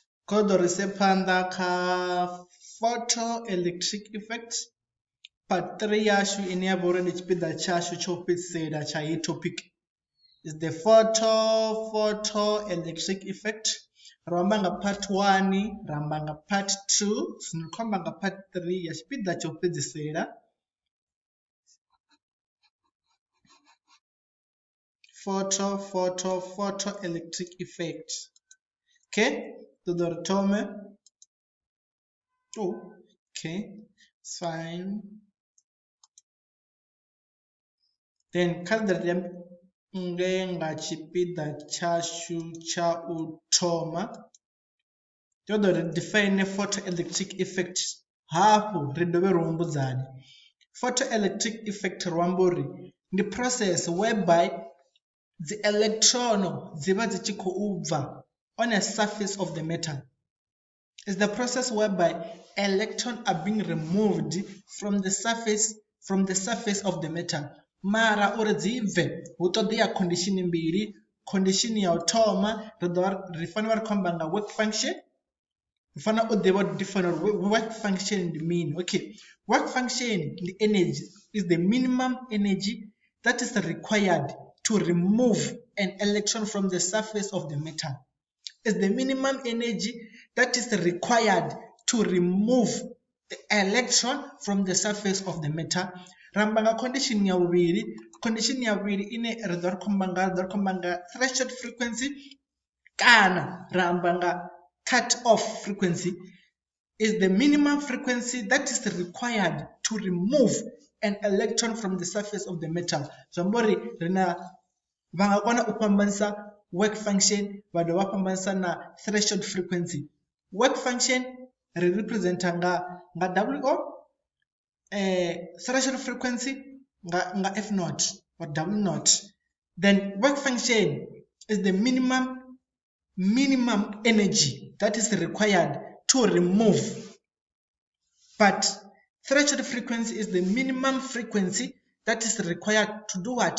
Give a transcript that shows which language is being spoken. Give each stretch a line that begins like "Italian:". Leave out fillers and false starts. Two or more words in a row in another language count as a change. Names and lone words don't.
Venda: Kodo ri se phanḓa kha
English: photoelectric effect part 3
Venda: yashu ine ya vha uri ndi tshipiḓa tshashu tsho fhedzisela tsha heyi
English: topic is the photoelectric effect.
Venda: Ro amba nga part 1, ra amba nga part 2, zwino ri khou amba nga part 3 ya tshipiḓa tsho fhedzisela.
English: Photoelectric effect.
Venda: Okay, ṱoḓa ri thome.
English: Okay, it's fine.
Venda: Then kha ri nge nga tshipiḓa tshashu tsha u thoma ṱoḓa ri
English: define photoelectric effect,
Venda: hafhu ri dovhe ri humbudzane.
English: Photoelectric effect
Venda: ri amba uri ndi
English: process whereby the electron
Venda: dzi vha dzi tshi khou bva
English: on a surface of the metal. Is the process whereby electrons are being removed from the surface of the metal.
Venda: Mara uri dzi bve hu ṱoḓea condition mbili. Condition ya u thoma ri fanela ri khou amba nga
English: work function.
Venda: Ri fanela u ḓivha
English: define work function
Venda: ndi mini.
English: Okay, work function ndi energy, is the minimum energy that is required to remove an electron from the surface of the metal. Is the minimum energy that is required to remove the electron from the surface of the metal.
Venda: Ramba nga condition ya vhuvhili.
English: Condition
Venda: ya vhuvhili ine ri ḓo ri khou amba nga
English: threshold frequency
Venda: kana ramba nga
English: cut off frequency, is the minimum frequency that is required to remove an electron from the surface of the metal.
Venda: Zwambori rina vha nga kona u fhambanisa
English: work function
Venda: vha dovha fhambanisa na
English: threshold frequency. Work function
Venda: ri representa nga WO,
English: threshold frequency nga F naught or W naught. Then work function is the minimum energy that is required to remove, but threshold frequency is the minimum frequency that is required to do what?